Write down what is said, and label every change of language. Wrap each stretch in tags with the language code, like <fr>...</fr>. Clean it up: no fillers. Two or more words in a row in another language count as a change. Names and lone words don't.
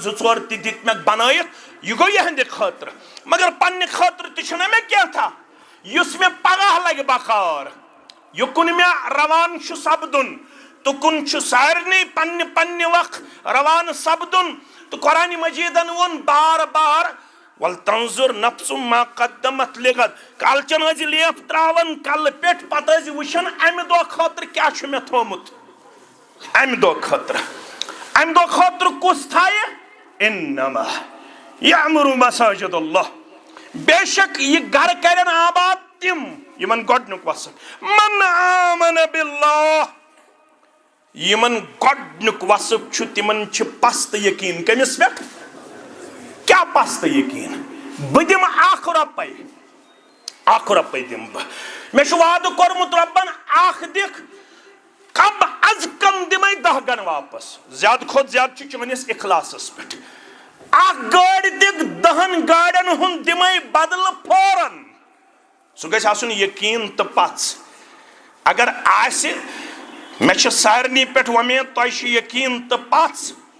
<ks>2-4 تہِ دِتۍ مےٚ بنٲیِتھ یہِ گوٚو یِہنٛدِ خٲطرٕ مگر پننہِ خٲطرٕ تہِ چھُنہ مےٚ کینٛژھا یُس مےٚ پگاہ لگہِ بکار یُکُن مےٚ روان چھُ سپدُن تُکُن چھُ سارنٕے پننہِ پننہِ وقت روانہٕ سپدُن تہٕ قرآنِ مجیٖدن ووٚن بار بار</ks> <ar>وَلتنظُر نفسُم ما قدمت لغد</ar> <ks>کالچن ٲسۍ لیپ تراوان کلہٕ پٮ۪ٹھ پتہٕ ٲسۍ وٕچھان امہِ دۄہ خٲطرٕ کیاہ چھُ مےٚ تھومُت امہِ دۄہ خٲطرٕ کُس تھایہِ</ks> <ar>انما یعمرُ مساجد اللہ</ar> <ks>بے شک یہِ گرٕ کرن آباد تِم یمن گۄڈنیُک وصف</ks> <ar>من آمن باللہ</ar> <ks>یمن گۄڈنیُک وصف چھُ تِمن چھِ پست یقین کٔمِس پٮ۪ٹھ کیٛاہ پست یقین بہٕ دِمہٕ اکھ رۄپے دِمہٕ بہٕ مےٚ چھُ وعدٕ کوٚرمُت رۄبن اکھ دِکھ کم از کم دِمے 10 گن واپس زیادٕ کھۄتہٕ زیادٕ چھُ چٲنِس اخلاصس پٮ۪ٹھ اکھ گٲڑۍ دِکھ 10 گاڑٮ۪ن ہُنٛد دِمے بدلہٕ فوراً سُہ گژھِ آسُن یقین تہٕ پژھ اگر آسہِ مےٚ چھِ سارنٕے پٮ۪ٹھ وۄمید تۄہہِ چھُ یقین تہٕ پژھ</ks>